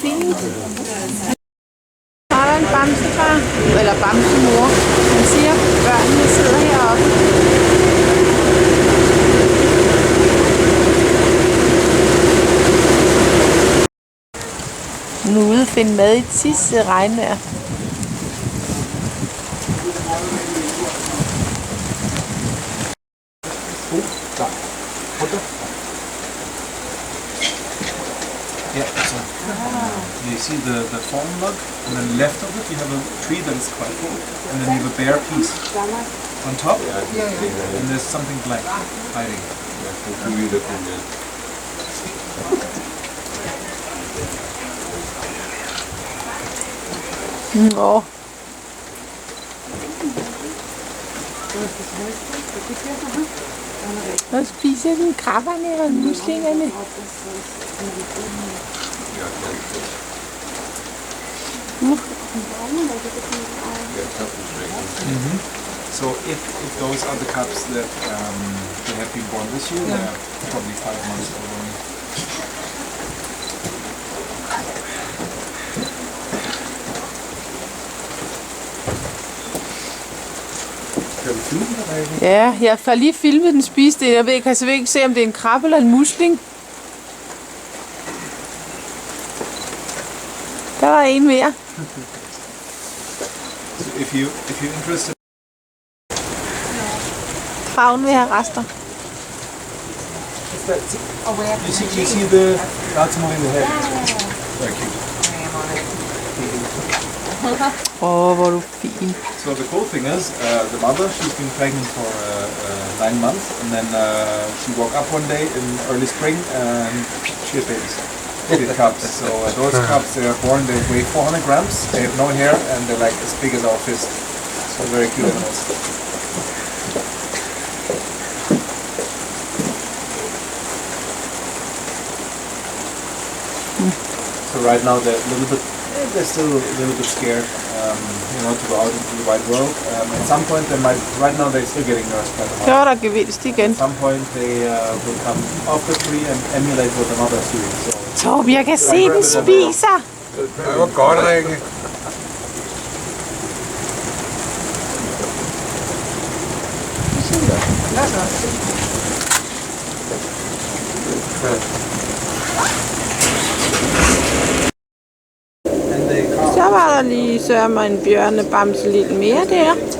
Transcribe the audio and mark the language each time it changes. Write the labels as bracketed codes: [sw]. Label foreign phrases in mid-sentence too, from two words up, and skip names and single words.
[da] Så er der en bamsefar, eller bamsemor. Han siger, at børnene sidder heroppe. Nu er ude at finde mad i et sidste regnvejr. [en] Yeah, so you see the fallen log, and then left of it you have a tree that is quite full, and then you have a bare piece on top, and there's something black hiding. [da] Nå. Og spiser den krabberne og muslingerne. [en] So if those are the cubs that have been born this year, they're probably 5 months old only. [da] Kan du fylde den? Ja, jeg får lige filmet den spise det. Jeg ved, kan så ikke se, om det er en krabbe eller en musling. Der var en mere. [en] If you're interested. [da] Kraven vil have rester. [en] You see the that's more in the head. Very cute. [da] Hvor er du fin. [en] So the cool thing is, the mother, she's been pregnant for 9 months, and then she woke up one day in early spring and she had babies. She had cubs. So those cubs, they are born, they weigh 400 grams, they have no hair, and they're like as big as our fist. So very cute animals. So right now they're still a little bit scared, to go out into the wide world. At some point right now they're still getting nursed by the mother. [da] Så var der gevinst igen. [en] At some point they will come off the tree and emulate what the mother is doing. So [da] Torben, jeg kan se, den spiser. Det var godt, Rikke. Så var der lige sørme en bjørnebamse lidt mere der.